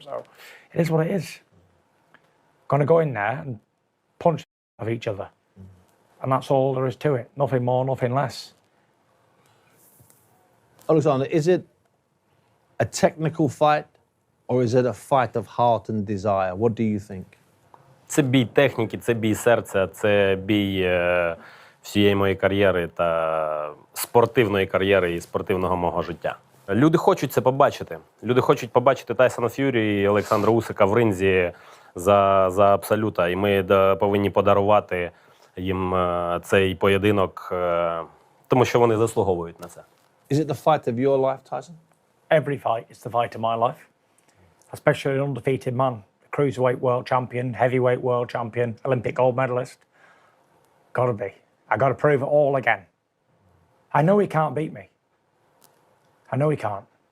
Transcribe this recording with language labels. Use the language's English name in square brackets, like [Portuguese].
[English] So it is what it is. Going to go in there and punch of each other. And that's all there is to it. Nothing more, nothing less. Oleksandr, is it a technical fight or is it a fight of heart and desire? What do you think? [Ukrainian] Це бій техніки, це бій серця, це бій всієї моєї кар'єри та спортивної кар'єри і спортивного мого життя. Люди хочуть це побачити. Люди хочуть побачити Тайсона Ф'юрі і Олександра Усика в ринзі за абсолюта. І ми повинні подарувати їм цей поєдинок, тому що вони заслуговують на це. [English] Is it the fight of your life, Tyson? Every fight is the fight of my life. Especially an undefeated man. Cruiserweight world champion, heavyweight world champion, Olympic gold medalist. Gotta be. I gotta prove it all again. I know he can't beat me. I know he can't.